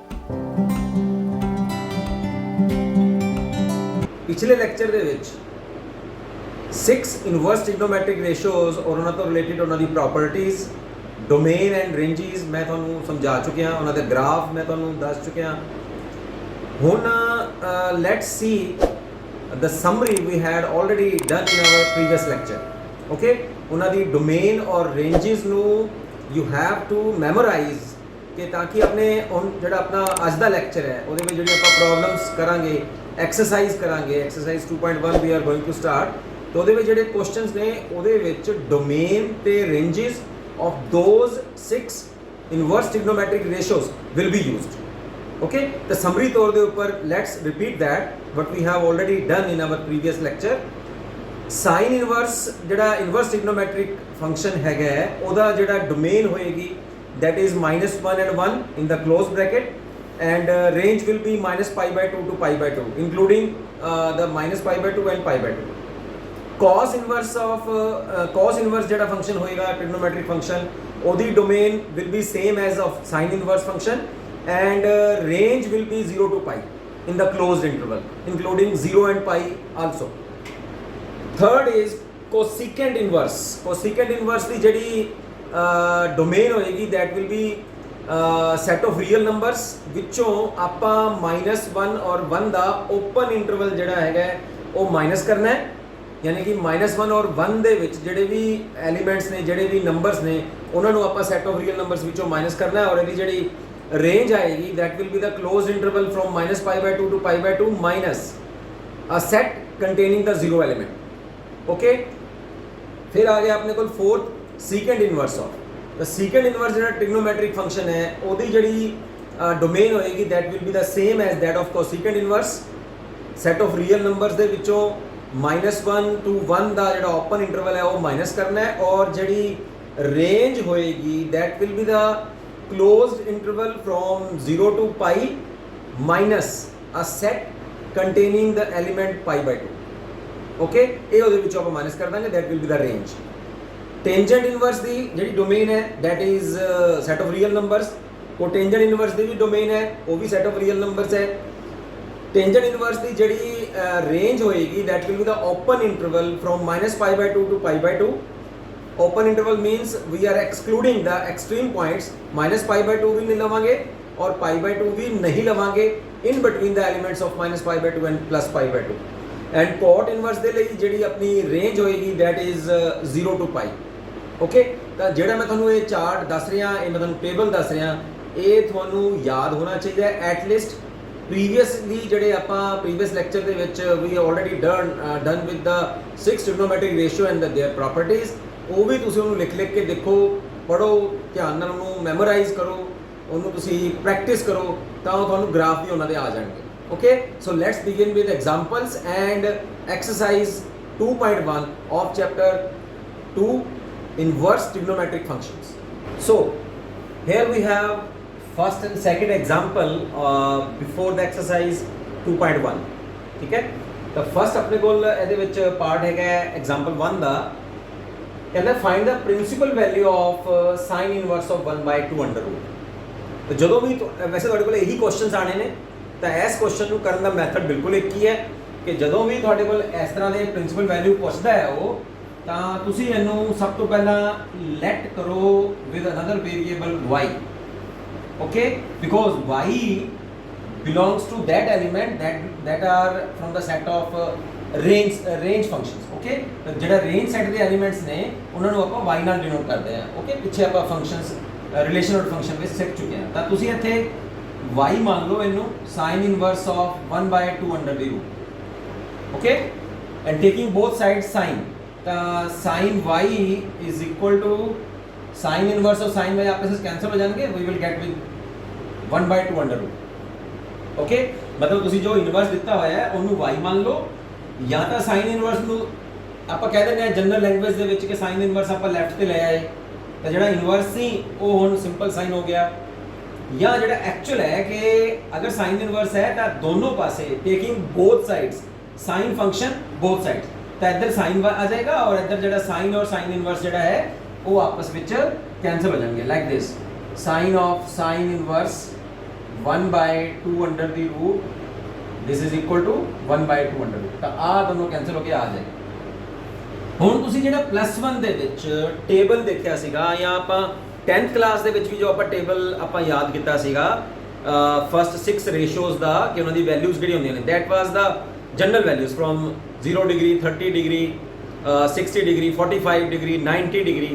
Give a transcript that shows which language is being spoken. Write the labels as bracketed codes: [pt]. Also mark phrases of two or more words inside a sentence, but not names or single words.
[hi] पिछले लेक्चर [pa] ਦੇ ਵਿੱਚ 6 [en] inverse trigonometric ratios [pa] ਔਰ ਉਹਨਾਂ ਤੋਂ ਰਿਲੇਟਡ ਉਹਨਾਂ ਦੀ ਪ੍ਰੋਪਰਟੀਜ਼ [en] domain and ranges [pa] ਮੈਂ ਤੁਹਾਨੂੰ ਸਮਝਾ ਚੁੱਕਿਆ, ਉਹਨਾਂ ਦੇ ਗ੍ਰਾਫ ਮੈਂ ਤੁਹਾਨੂੰ ਦੱਸ ਚੁੱਕਿਆ। [en] ਹੁਣ let's see the summary we had already done in our previous lecture. [pa] Okay, ਉਹਨਾਂ ਦੀ ਡੋਮੇਨ ਔਰ ਰੇਂਜਸ ਨੂੰ [en] you have to memorize [pa] ਕਿ ਤਾਂ ਕਿ ਆਪਣੇ ਜਿਹੜਾ ਆਪਣਾ ਅੱਜ ਦਾ ਲੈਕਚਰ ਹੈ ਉਹਦੇ ਵਿੱਚ ਜਿਹੜੀ ਆਪਾਂ ਪ੍ਰੋਬਲਮਸ ਕਰਾਂਗੇ, ਐਕਸਰਸਾਈਜ਼ ਕਰਾਂਗੇ, ਐਕਸਰਸਾਈਜ਼ 2.1 [en] we are going to start, [pa] तो ਉਹਦੇ ਵਿੱਚ ਜਿਹੜੇ ਕੁਐਸਚਨਸ ਨੇ ਉਹਦੇ ਵਿੱਚ ਡੋਮੇਨ ਤੇ ਰੇਂਜਸ [en] of those 6 inverse trigonometric ratios will be used. Okay, the summary [pa] ਤੌਰ ਦੇ ਉੱਪਰ [en] let's repeat that what we have already done in our previous lecture. Sin inverse ਜਿਹੜਾ inverse trigonometric function [pa] ਹੈਗਾ ਉਹਦਾ ਜਿਹੜਾ [en] domain ਹੋਏਗੀ that is -1 and 1 in the closed bracket and range will be -π/2 to π/2 including the -π/2 and π/2. Cos inverse ਜਿਹੜਾ function ਹੋਏਗਾ trigonometric function ਉਹਦੀ domain will be same as of sin inverse function and range will be 0 to pi in the closed interval including 0 and pi also. Third is cosecant inverse. Cosecant inverse [pa] ਦੀ ਜਿਹੜੀ domain ਹੋਏਗੀ [en] that will be set of real numbers [pa] ਵਿੱਚੋਂ ਆਪਾਂ -1 ਔਰ 1 ਦਾ [en] open interval [pa] ਜਿਹੜਾ ਹੈਗਾ ਉਹ ਮਾਈਨਸ ਕਰਨਾ ਹੈ, ਯਾਨੀ ਕਿ -1 ਔਰ 1 ਦੇ ਵਿੱਚ ਜਿਹੜੇ ਵੀ ਐਲੀਮੈਂਟਸ ਨੇ, ਜਿਹੜੇ ਵੀ ਨੰਬਰਸ ਨੇ ਉਹਨਾਂ ਨੂੰ ਆਪਾਂ [en] set of real numbers [pa] ਵਿੱਚੋਂ ਮਾਈਨਸ ਕਰਨਾ ਹੈ ਔਰ ਇਹਦੀ ਜਿਹੜੀ range आएगी [en] that will be the closed interval from -π/2 to π/2 minus a set containing the zero element. Okay, [hi] फिर आ गया अपने को [en] fourth secant inverse of the secant inverse ਜਿਹੜਾ trigonometric function है [pa] ਉਹਦੀ ਜਿਹੜੀ [en] domain ਹੋਏਗੀ that will be the same as that of cosecant inverse, set of real numbers [pa] ਦੇ ਵਿੱਚੋਂ [en] -1 to 1 [pa] ਦਾ ਜਿਹੜਾ [en] open interval [pa] ਹੈ ਉਹ ਮਾਈਨਸ ਕਰਨਾ ਹੈ ਔਰ ਜਿਹੜੀ [en] range ਹੋਏਗੀ that will be the closed interval from 0 to pi minus a set containing the element π/2. [pa] Okay, ਇਹ ਉਹਦੇ ਵਿੱਚੋਂ ਆਪਾਂ ਮਾਈਨਸ ਕਰ ਦਾਂਗੇ [en] that will be the range. Tangent inverse [pa] ਦੀ ਜਿਹੜੀ [en] domain ਹੈ that is set of real numbers. Cotangent inverse [pa] ਦੀ ਵੀ [en] domain [pa] ਹੈ ਉਹ ਵੀ [en] set of real numbers ਹੈ. Tangent inverse [pa] ਦੀ ਜਿਹੜੀ [en] range ਹੋਏਗੀ that will be the open interval from -π/2 to π/2. Open interval means we are excluding the extreme points, [pa] -π/2 ਵੀ ਨਹੀਂ ਲਵਾਂਗੇ ਔਰ π/2 ਵੀ ਨਹੀਂ ਲਵਾਂਗੇ [en] in between the elements of -π/2 and +π/2. And cot inverse [pa] ਦੇ ਲਈ ਜਿਹੜੀ ਆਪਣੀ [en] range ਹੋਏਗੀ that is 0 to pi. [pa] Okay, ਤਾਂ ਜਿਹੜਾ ਮੈਂ ਤੁਹਾਨੂੰ ਇਹ ਚਾਰਟ ਦੱਸ ਰਿਹਾ, ਇਹ ਮੈਂ ਤੁਹਾਨੂੰ ਟੇਬਲ ਦੱਸ ਰਿਹਾ, ਇਹ ਤੁਹਾਨੂੰ ਯਾਦ ਹੋਣਾ ਚਾਹੀਦਾ ਹੈ [en] at least. Previously [pa] ਜਿਹੜੇ ਆਪਾਂ [en] previous lecture [pa] ਦੇ ਵਿੱਚ [en] we already done with the 6 trigonometric ratio and their properties. [pa] ਉਹ ਵੀ ਤੁਸੀਂ ਉਹਨੂੰ ਲਿਖ ਕੇ ਦੇਖੋ, ਪੜ੍ਹੋ, ਧਿਆਨ ਨਾਲ ਉਹਨੂੰ ਮੈਮੋਰਾਈਜ਼ ਕਰੋ, ਉਹਨੂੰ ਤੁਸੀਂ ਪ੍ਰੈਕਟਿਸ ਕਰੋ ਤਾਂ ਉਹ ਤੁਹਾਨੂੰ ਗ੍ਰਾਫ ਵੀ ਉਹਨਾਂ ਦੇ ਆ ਜਾਣਗੇ। [en] Okay, so let's begin with examples and exercise 2.1 of chapter 2 inverse trigonometric functions. So here we have first and second example before the exercise 2.1. [pa] ਠੀਕ ਹੈ, ਤਾਂ ਫਸਟ ਆਪਣੇ ਕੋਲ ਇਹਦੇ ਵਿੱਚ ਪਾਰਟ ਹੈਗਾ ਐਗਜ਼ਾਮਪਲ 1 ਦਾ, ਕਹਿੰਦਾ [en] find the principal value of sine inverse of 1/2 under root. [pa] ਤੇ ਜਦੋਂ ਵੀ ਵੈਸੇ ਤੁਹਾਡੇ ਕੋਲ ਇਹੀ ਕੁਐਸਚਨਸ ਆਣੇ ਨੇ ਤਾਂ ਇਸ ਕੁਐਸਚਨ ਨੂੰ ਕਰਨ ਦਾ ਮੈਥਡ ਬਿਲਕੁਲ ਇੱਕ ਹੀ ਹੈ ਕਿ ਜਦੋਂ ਵੀ ਤੁਹਾਡੇ ਕੋਲ ਇਸ ਤਰ੍ਹਾਂ ਦੇ [en] principal value [pa] ਪੁੱਛਦਾ ਹੈ ਉਹ, ਤਾਂ ਤੁਸੀਂ ਇਹਨੂੰ ਸਭ ਤੋਂ ਪਹਿਲਾਂ ਲੈਟ ਕਰੋ [en] with another variable y. Okay, because y belongs to that element that are from the set of range functions. [pa] Okay, ਜਿਹੜਾ [en] range set [pa] ਦੇ elements ਨੇ ਉਹਨਾਂ ਨੂੰ ਆਪਾਂ y ਨਾਲ denote ਕਰਦੇ ਹਾਂ। Okay, ਪਿੱਛੇ ਆਪਾਂ [en] functions relation or function [pa] ਵਿੱਚ ਸਿੱਖ ਚੁੱਕੇ ਹਾਂ, ਤਾਂ ਤੁਸੀਂ ਇੱਥੇ y ਮੰਨ ਲਓ ਇਹਨੂੰ [en] sin inverse of 1/2 under the root. Okay, and taking both sides sin, ਤਾਂ sin y is equal to sin inverse of sin y [hi] आपस में [en] cancel [hi] हो जाएंगे, [en] we will get with 1/2 under root. [pa] Okay, मतलब ਤੁਸੀਂ ਜੋ ਇਨਵਰਸ ਦਿੱਤਾ ਹੋਇਆ ਹੈ ਉਹਨੂੰ y ਮੰਨ ਲਓ, ਜਾਂ ਤਾਂ [en] sine inverse [pa] ਨੂੰ ਆਪਾਂ ਕਹਿ ਦਿੰਦੇ ਹਾਂ [en] general language [pa] ਦੇ ਵਿੱਚ ਕਿ [en] sine inverse [pa] ਆਪਾਂ ਲੈਫਟ ਤੇ ਲੈ ਆਏ ਤਾਂ ਜਿਹੜਾ ਇਨਵਰਸ ਸੀ ਉਹ ਹੁਣ [en] simple sine [pa] ਹੋ ਗਿਆ, ਜਾਂ ਜਿਹੜਾ ਐਕਚੁਅਲ ਹੈ ਕਿ ਅਗਰ [en] sine inverse [pa] ਹੈ ਤਾਂ ਦੋਨੋਂ ਪਾਸੇ [en] taking both sides sine function both sides [hi] तो इधर साइन आ जाएगा और इधर जो साइन और [en] sine inverse [hi] जो है वो आपस में कैंसल हो जाएंगे [en] like this sine of sine inverse 1/2 under the root this is equal to 1/2 under root. [hi] तो आ दोनों कैंसल होके आ जाएगा। [pa] ਹੁਣ ਤੁਸੀਂ ਜਿਹੜਾ +1 ਦੇ ਵਿੱਚ ਟੇਬਲ ਦੇਖਿਆ ਸੀਗਾ ਜਾਂ ਆਪਾਂ 10th ਕਲਾਸ ਦੇ ਵਿੱਚ ਵੀ ਜੋ ਆਪਾਂ ਟੇਬਲ ਆਪਾਂ ਯਾਦ ਕੀਤਾ ਸੀਗਾ ਫਸਟ 6 ਰੇਸ਼ੋਜ਼ ਦਾ ਕਿ ਉਹਨਾਂ ਦੀ ਵੈਲਿਊਜ਼ ਕਿਹੜੀ ਹੁੰਦੀਆਂ ਨੇ [en] that was the general values from 0 degree 30 degree 60 degree 45 degree 90 degree.